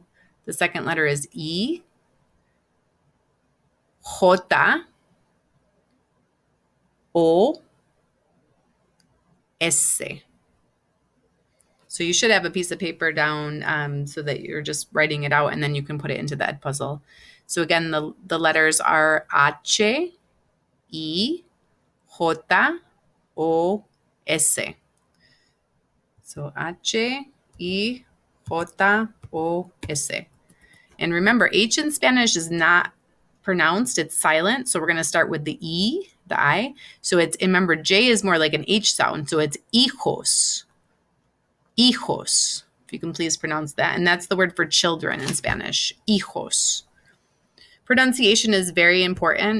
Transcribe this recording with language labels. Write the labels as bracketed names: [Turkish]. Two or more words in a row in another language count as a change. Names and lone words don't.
[English] The second letter is E, J, O, S. So you should have a piece of paper down so that you're just writing it out and then you can put it into the Edpuzzle. So again, the letters are H, E, J, O, S. So H, E, J, O, S. And remember, H in Spanish is not pronounced, it's silent. So we're going to start with the E, the I. So it's, remember, J is more like an H sound. So it's hijos. Hijos, if you can please pronounce that. And that's the word for children in Spanish, hijos. Pronunciation is very important.